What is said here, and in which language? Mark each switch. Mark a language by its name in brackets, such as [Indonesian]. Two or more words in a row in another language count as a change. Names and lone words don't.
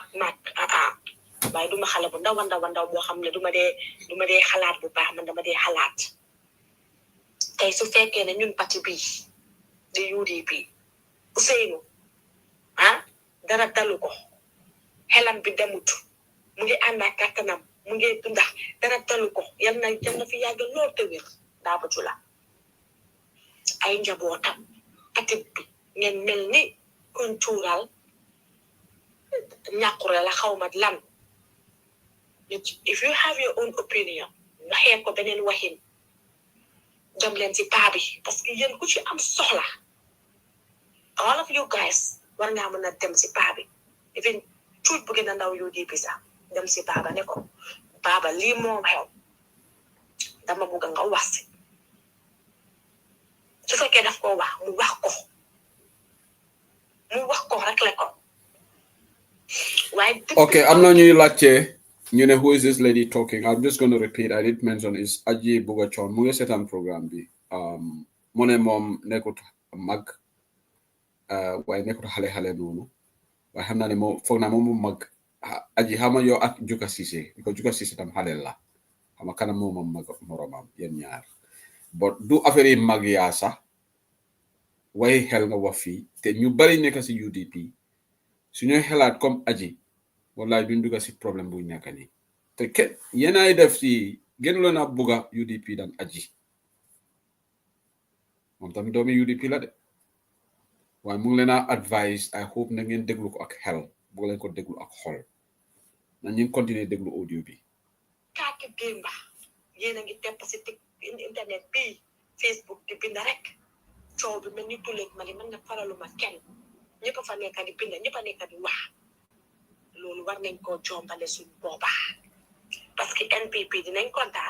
[Wolof] waaye duma xale bu ndaw boo xam ne duma dee xalaat bu baax man dama dee xalaat tey su fekkee ne ñun parti bii di UDP Ousseynou dara dalu ko xelam bi demut mu ngi ànd ak kàttanam mu ngi dundax dara dalu ko yal na fi yàgg lool te wér daa baju la ay njabootam atit bi ngeen mel ni kon tuural ñàkkure la xawma lan [English] if you have your own opinion [Wolof] waxee ko beneen waxin dem leen ci paa bi [French] parce que [Wolof] yéen ku ci am soxla [English] all of you guys [Wolof] war ngaa mën a dem ci paa bi even tuut bu gën a ndaw UDP sax dem ci baaba ne ko baaba lii moom xew dama bëgg nga wax si su fekkee daf ko wax mu wax ko rek le ko waaye [English] okay [Wolof] am na ñuy laajte ñu ne [English] who is this lady talking? I'm just going to repeat. I did mention is [Wolof] Aji Bugachon mu ngi seetaan programme bi mu ne moom nekkut mag waaye nekkut xale noonu waaye xam naa ne moom foog naa moom mag Aji xama yow ak Juga Cissé because Juga Cissé tam xale la xama kanam moom mag moromam yéen ñaar but du affaire yi mag yaa sax waaye xel nga wax fii te ñu bari nekk si UDP su ñuy xelaat comme Aji wallaay duñ dugga si problème bu nekk nii te kenn yéenaay def si gënu leen a bugga UDP daan Aji moom tamit doomi UDP la de waaye mu ngi leen a advice [English] I hope [Wolof] na ngeen déglu ko ak xel bu leen ko déglu ak xol na ñu continuer déglu audio bi kaaki démba yéen a ngi tepp si internet bi Facebook di bind rek coow bi mel ni tuleeg mali man nga faraluma kenn ñëpp fa nekk di bind ñëpp a nekk di wax loolu war nañ koo jombale suñ booba parce que NPP dinañ kontaan